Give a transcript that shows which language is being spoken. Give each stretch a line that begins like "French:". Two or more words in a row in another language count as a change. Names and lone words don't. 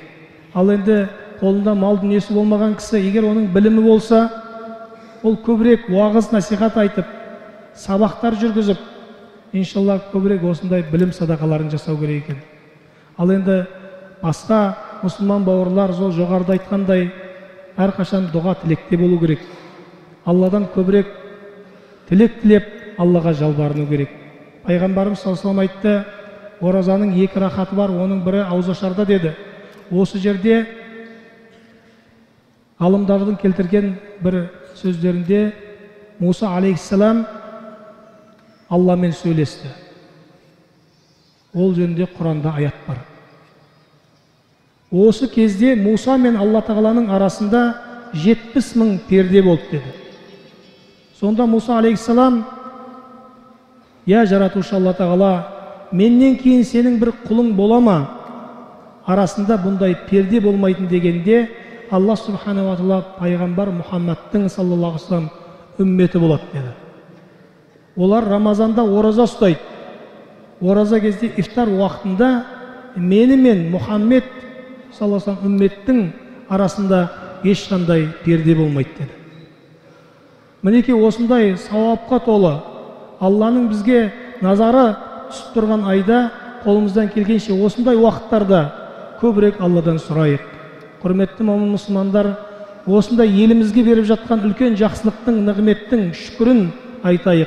Kazakh: Ал енді қолында мал дүниесі болмаған кісі, егер оның білімі болса, ол көбірек уағыз насихат айтып, сабақтар жүргізіп, иншалла көбірек осындай білім садақаларын жасау керек екен. Ал енді басқа мұсылман бауырлар сол жоғарыда айтқандай әрқашан дұға тілекте болу керек. Алладан көбірек тілек тілеп, Аллаға жалбарыну керек. Пайғамбарымыз
Arabic: صلى الله عليه وسلم
Kazakh: айтты, оразаның екі рахаты бар, оның бірі ауызашарда деді. Осы жерде ғалымдардың келтірген бір сөздерінде Муса алейхиссалам Алламен сөйлесті. Ол жөнінде Құранда аят бар. Осы кезде Муса мен Алла тағаланың арасында 70 мың перде болды деді. Сонда Муса алейхиссалам: «Я жаратушы Алла тағала, менен кейін сенің бір құлың бола ма? Арасында бұндай перде болмайтын» дегенде, Алла
Arabic: سبحانه وتعالى
Kazakh: пайғамбар Мұхаммадтың
Arabic: صلى الله عليه وسلم
Kazakh: үмметі болады деді. Олар Рамазанда ораза ұстайды. Ораза кезде ифтар уақытында мені мен Мұхаммед
Arabic: صلى الله عليه وسلم
Kazakh: үмметтің арасында ешқандай перде болмайды деді. Мінекей осындай сауапқа толы, Алланың бізге назары түсіп тұрған айда қолымыздан келгенше осындай уақыттарда көбірек Алладан сұрайық. Құрметті момын мұсылмандар, осындай елімізге беріп жатқан үлкен жақсылықтың, нығметтің шүкірін айтайық.